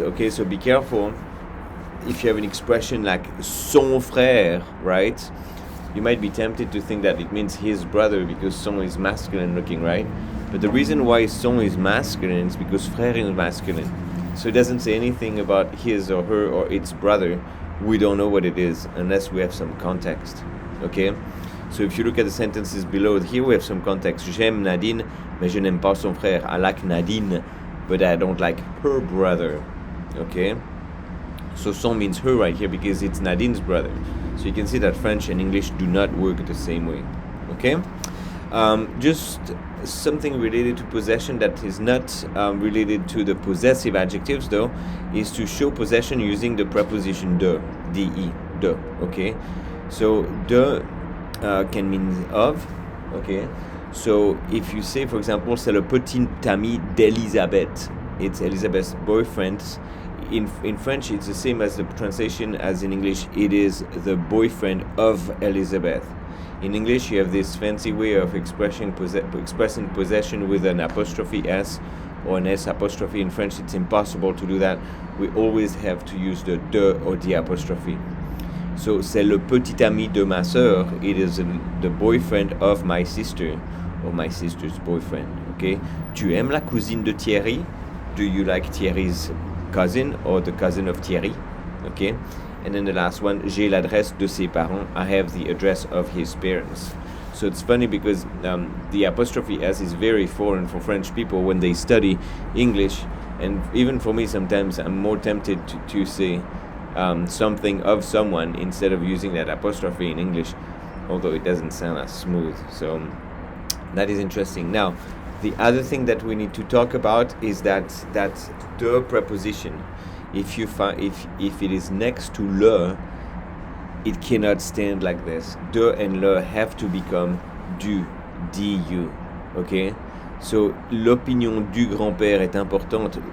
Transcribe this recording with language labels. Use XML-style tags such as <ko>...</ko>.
<en>Okay, so be careful. If you have an expression like son frère, right, you might be tempted to think that it means his brother because son is masculine looking, right? But the reason why son is masculine is because frère is masculine. So it doesn't say anything about his or her or its brother. We don't know what it is unless we have some context. Okay? So if you look at the sentences below, here we have some context.</en> <fr>J'aime Nadine, mais je n'aime pas son frère.</fr> <en>I like Nadine, but I don't like her brother. Okay? So son means her right here because it's Nadine's brother. So you can see that French and English do not work the same way. Okay? Just something related to possession that is not related to the possessive adjectives though, is to show possession using the preposition de, de, de. Okay? So de can mean of, okay? So if you say, for example,</en> <fr>c'est le petit ami d'Elisabeth,</fr> <en>it's Elizabeth's boyfriend. In French, it's the same as the translation as in English. It is the boyfriend of Elizabeth. In English, you have this fancy way of expressing possession with an apostrophe S or an S apostrophe. In French, it's impossible to do that. We always have to use the de or the apostrophe.</en> <fr>So, c'est le petit ami de ma sœur.</fr> <en>It is the boyfriend of my sister, or my sister's boyfriend. Okay.</en> <fr>Tu aimes la cousine de Thierry?</fr> <en>Do you like Thierry's cousin or the cousin of Thierry? Okay. And then the last one,</en> <fr>j'ai l'adresse de ses parents.</fr> <en>I have the address of his parents. So it's funny because the apostrophe S is very foreign for French people when they study English, and even for me sometimes I'm more tempted to say something of someone instead of using that apostrophe in English, although it doesn't sound as smooth. So that is interesting. Now, the other thing that we need to talk about is that the preposition, if it is next to le, it cannot stand like this. De and le have to become du, du. Okay?</en> <fr>So l'opinion du grand-père est importante.</fr>